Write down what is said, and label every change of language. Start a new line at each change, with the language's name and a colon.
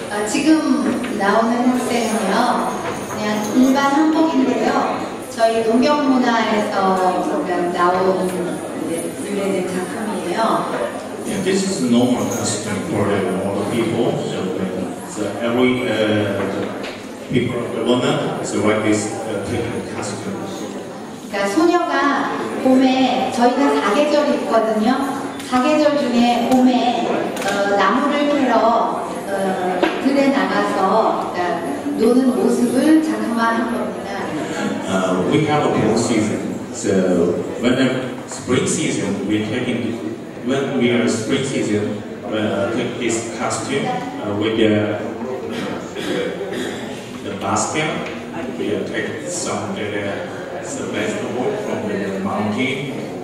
Korean: 지금 나오는 학생은요, 그냥 일반 한복인데요. 저희 동경문화에서 나온 유래된 작품이에요.
English: Yeah, this is normal costume for all the people. So every people, the woman is like this costume.
Korean: 그러니까 소녀가 봄에 저희가 4계절 있거든요. 4계절 중에 봄에 나무를 캐러 들에 나가서 노는 모습을 작품화한 겁니다.
English: We have a fall season, so when the spring season, when we are spring season, take this costume with the basket. We take some vegetable from the mountain.